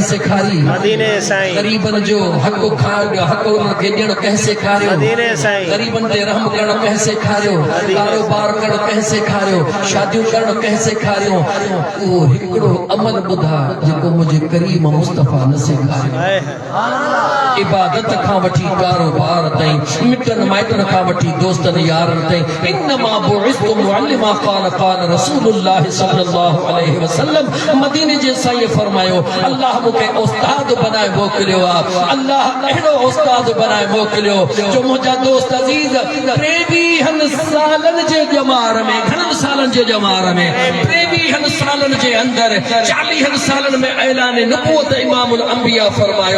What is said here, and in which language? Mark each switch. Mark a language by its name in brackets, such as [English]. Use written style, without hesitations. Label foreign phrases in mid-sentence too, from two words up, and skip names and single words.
[Sindhi] सेखारी ग़रीबनि जो हक़ उन्हनि खे ॾियणु कंहिं सेखारियो ग़रीबनि ते रहम करणु कंहिं सेखारियो कारोबार करणु कंहिं सेखारियो शादियूं करणु कंहिं सेखारियो उहो हिकिड़ो अमल ॿुधा जेको मुंहिंजे करीम मुस्तफ़ा न सेखारियो इबादत खां वठी कारोबार ताईं, मिटन माइटन खां वठी दोस्तन यारन ताईं। [Arabic] إنما بعثت معلما قال قال رسول الله صلى الله عليه وسلم. [Sindhi] मदीने जे साईं फरमायो अल्लाह मूंखे उस्ताद बनाए मोकिलियो आहे। अल्लाह अहिड़ो उस्ताद बनाए मोकिलियो जो मुंहिंजा दोस्त अज़ीज़ 23 सालनि जे ॼमार में, घणनि सालनि जे ॼमार में, 23 सालनि जे अंदरि 40 सालनि में ऐलान नबूवत [Arabic] إمام الأنبياء [Sindhi] फरमायो।